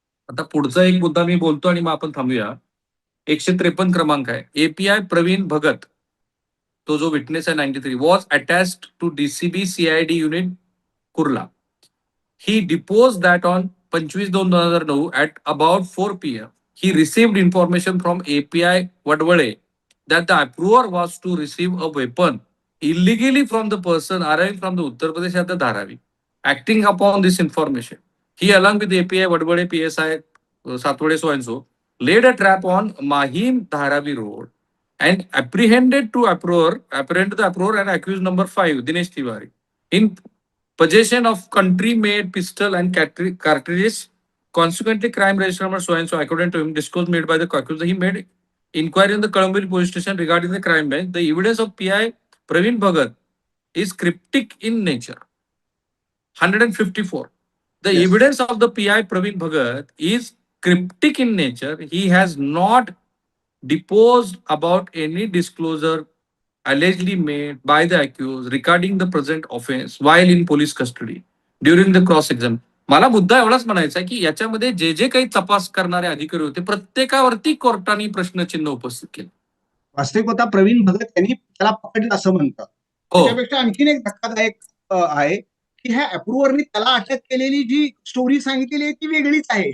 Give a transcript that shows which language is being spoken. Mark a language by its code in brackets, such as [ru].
[mr] आता पुढचा एक मुद्दा मी बोलतो आणि मग आपण थांबूया. 153 क्रमांक आहे. [en] API Praveen Bhagat, [mr] तो जो विटनेस आहे [en] 93, was attached to DCB CID unit Kurla. He depose that on 25/2/2009 at about 4 PM. He received information from API Vadwale that the approver was to receive a weapon illegally from the person arriving from the Uttar Pradesh at the Dharavi. Acting upon this information, he along with API Vadwale PSI Satwade so and so laid a trap on Mahim Dharavi Road and apprehended the approver and accused number 5 Dinesh Tiwari in possession of country-made pistol and cartridges. Consequently, crime register number so and so, according to him, disclosed made by the accuser. He made inquiry in the Colombo police station regarding the crime bench. The evidence of PI Praveen Bhagat is cryptic in nature. 154. The evidence of the PI Praveen Bhagat is cryptic in nature. He has not deposed about any disclosure allegedly made by the accused regarding the present offense while in police custody during the cross exam. [mr] मला मुद्दा एवढाच म्हणायचा आहे की याच्यामध्ये जे जे काही तपास करणारे अधिकारी होते प्रत्येकावरती कोर्टाने प्रश्नचिन्ह उपस्थित केलं. वास्तविकता प्रवीण भगत यांनी त्याला पकडलं असं म्हणतात. त्यापेक्षा आणखीन एक धक्कादायक आहे की ह्या अप्रुव्हरनी त्याला अटक केलेली जी स्टोरी सांगितलेली आहे ती वेगळीच आहे.